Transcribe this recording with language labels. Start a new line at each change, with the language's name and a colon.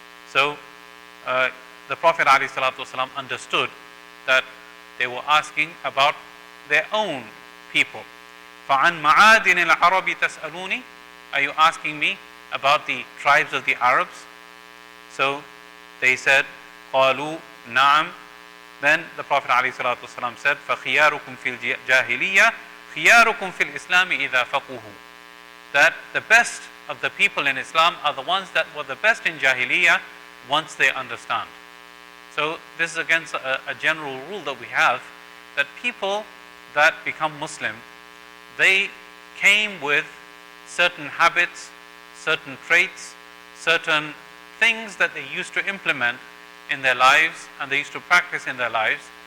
English: So the Prophet alayhi salatu wasalam understood that they were asking about their own people.
Arabic: فَعَنْ مَعَادِنِ الْعَرَبِ تَسْأَلُونِ.
English: Are you asking me about the tribes of the Arabs? So they said,
Arabic: قَالُوا نَعَمْ.
English: Then the Prophet ﷺ said,
Arabic: فَخِيَارُكُمْ فِي الْجَاهِلِيَّةِ خِيَارُكُمْ فِي الْإِسْلَامِ إِذَا فَقُوهُ.
English: That the best of the people in Islam are the ones that were the best in Jahiliyyah once they understand. So this is against a general rule that we have, that people that become Muslim, they came with certain habits, certain traits, certain things that they used to implement in their lives and they used to practice in their lives,